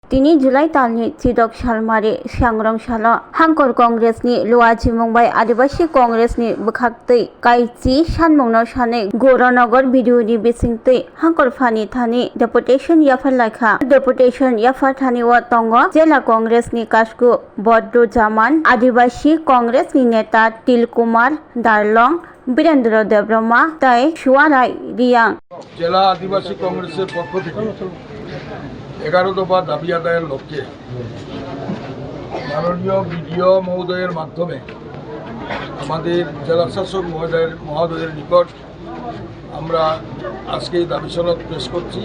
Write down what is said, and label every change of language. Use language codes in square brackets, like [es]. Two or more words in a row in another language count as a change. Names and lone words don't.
[trp] Tini July talni Chidok Shalmari Shangrong Shala Hangkor Congress ni Luaji Mumbai Adivasi Congress ni Bukhaktui Kaichi Shanmungno Shane Goranagar Video ni Bisingtui Hangkor Fani Thani Deputation Yafar Laikha Deputation Yafar Thani wa Tongo Jela Congress ni Kashku Bodro Jaman Adivasi Congress ni Neta Tilkumar Darlong বীরেন্দ্র দেববর্মা তাই সুয়ারাই রিয়াং [bn] জেলা আদিবাসী কংগ্রেসের পক্ষ থেকে 11 দফা দাবি আদায়ের লক্ষ্যে মাননীয় বিডিও মহোদয়ের মাধ্যমে আমাদের জেলা শাসক মহোদয়ের নিকট আমরা আজকে এই দাবি সনদ পেশ করছি।